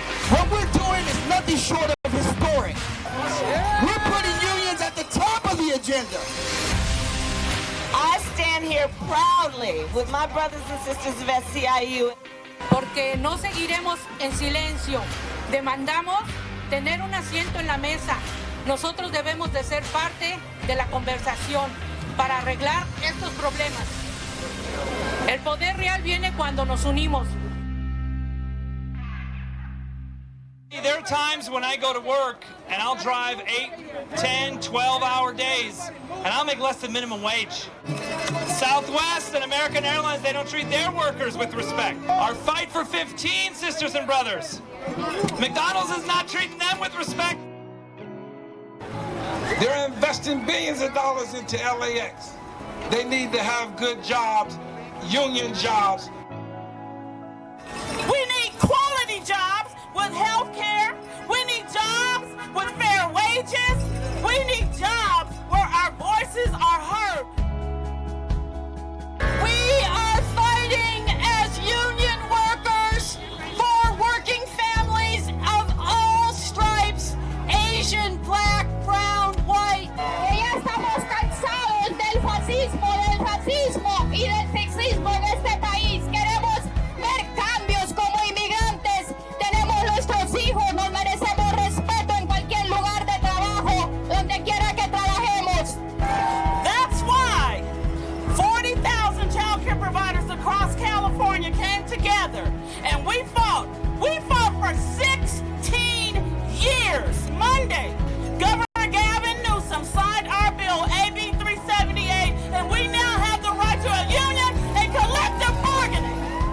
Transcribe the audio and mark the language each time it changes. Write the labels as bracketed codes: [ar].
[en] What we're doing is nothing short of historic. We're putting unions at the top of the agenda. I stand here proudly with my brothers and sisters of SCIU. [es] Porque no seguiremos en silencio. Demandamos tener un asiento en la mesa. Nosotros debemos de ser parte de la conversación para arreglar estos problemas. El poder real viene cuando nos unimos. [en] There are times when I go to work and I'll drive 8, 10, 12-hour days and I'll make less than minimum wage. Southwest and American Airlines, they don't treat their workers with respect. Our fight for 15, sisters and brothers. McDonald's is not treating them with respect. They're investing billions of dollars into LAX. They need to have good jobs, union jobs. We need quality jobs with health care. We need jobs with fair wages. We need jobs where our voices are heard. We are fighting as union workers for working families of all stripes, Asian, black, brown, white. [es] Ya estamos cansados del racismo y del sexismo en este país. Queremos ver cambios como inmigrantes. Tenemos nuestros hijos, nos merecemos respeto en cualquier lugar de trabajo, donde quiera que trabajemos. [en] That's why 40,000 child care providers across California came together and we fought for 16 years. Monday, Governor Gavin Newsom signed our bill, AB 378, and we now have the right to a union and collective bargaining.